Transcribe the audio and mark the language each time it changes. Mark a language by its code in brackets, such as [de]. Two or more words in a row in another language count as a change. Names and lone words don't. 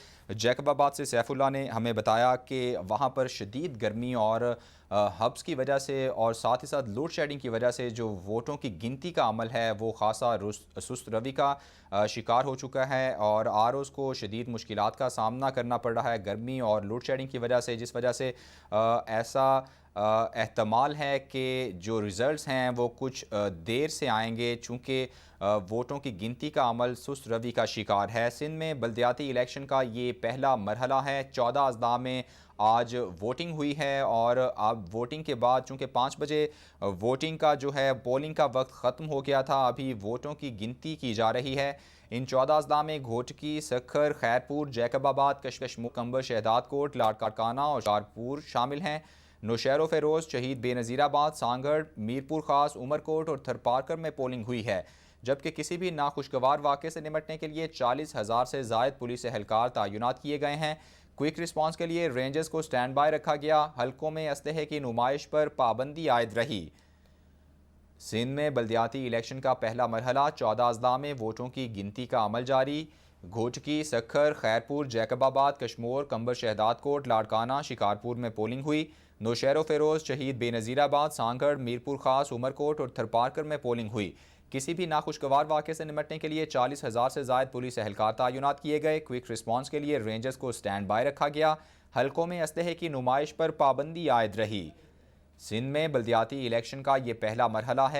[ur] جیکب آباد سے سیف اللہ نے ہمیں بتایا کہ وہاں پر شدید گرمی اور حبس کی وجہ سے اور ساتھ ہی ساتھ لوڈ شیڈنگ کی وجہ سے جو ووٹوں کی گنتی کا عمل ہے وہ خاصا سست روی کا شکار ہو چکا ہے اور آر اوز کو شدید مشکلات کا سامنا کرنا پڑ رہا ہے گرمی اور لوڈ شیڈنگ کی وجہ سے، جس وجہ سے ایسا احتمال ہے کہ جو رزلٹس ہیں وہ کچھ دیر سے آئیں گے، چونکہ ووٹوں کی گنتی کا عمل سست روی کا شکار ہے. سندھ میں بلدیاتی الیکشن کا یہ پہلا مرحلہ ہے. 14 اضلاع میں آج ووٹنگ ہوئی ہے اور اب ووٹنگ کے بعد چونکہ 5 بجے ووٹنگ کا جو ہے پولنگ کا وقت ختم ہو گیا تھا، ابھی ووٹوں کی گنتی کی جا رہی ہے. ان 14 اضلاع میں گھوٹکی، سکھر، خیرپور، جیکب آباد، کشکشمور، قمبر، شہداد کوٹ، لاڑکانہ اور شکارپور شامل ہیں. نوشہرو فیروز، شہید بینظیر آباد، سانگھڑ، میرپور خاص، عمرکوٹ اور تھرپارکر میں پولنگ ہوئی ہے، جبکہ کسی بھی ناخوشگوار واقعے سے نمٹنے کے لیے 40,000 سے زائد پولیس اہلکار تعینات کیے گئے ہیں. کوئیک ریسپانس کے لیے رینجرز کو اسٹینڈ بائی رکھا گیا۔ حلقوں میں اسلحے کی نمائش پر پابندی عائد رہی. سندھ میں بلدیاتی الیکشن کا پہلا مرحلہ، 14 اضلاع میں ووٹوں کی گنتی کا عمل جاری. گھوٹکی، سکھر، خیرپور، جیکب آباد، کشمور، قمبر، شہداد کوٹ، لاڑکانہ، شکارپور میں پولنگ ہوئی. نوشہرو فیروز، شہید بینظیر آباد، سانگھڑ، میرپور خاص، عمرکوٹ اور تھرپارکر میں پولنگ ہوئی. کسی بھی ناخوشگوار واقعے سے نمٹنے کے لیے 40,000 سے زائد پولیس اہلکار تعینات کیے گئے. کوئیک ریسپانس کے لیے رینجرز کو اسٹینڈ بائی رکھا گیا۔ حلقوں میں اسلحے کی نمائش پر پابندی عائد رہی. سندھ میں بلدیاتی الیکشن کا یہ پہلا مرحلہ ہے.